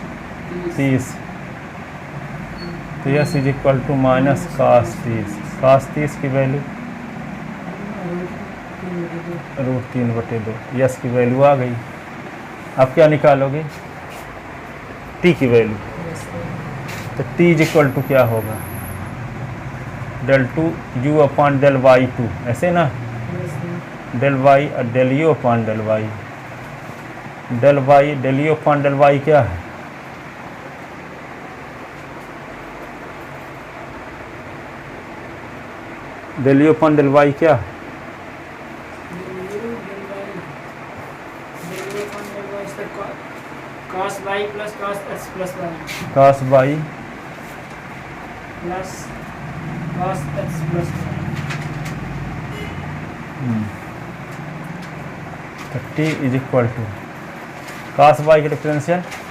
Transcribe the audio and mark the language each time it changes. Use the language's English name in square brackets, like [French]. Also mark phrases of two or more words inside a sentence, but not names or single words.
[English] 30। तो S is equal to minus cos 30 की वैल्यू √3/2। [Hindi] यस की वैल्यू आ गई। अब क्या निकालोगे, टी की वैल्यू। [English] तो T is equal to [Hindi] क्या होगा [English] del 2 u upon del y2, [Hindi] ऐसे ना, [English] del y और del u upon del y. del u upon del y [Hindi] क्या है, [English] del u upon del y [Hindi] क्या है, [English] cos y plus cos x plus y cos y plus cos x plus y. तो T is equal to cos y का डिफरेंशियल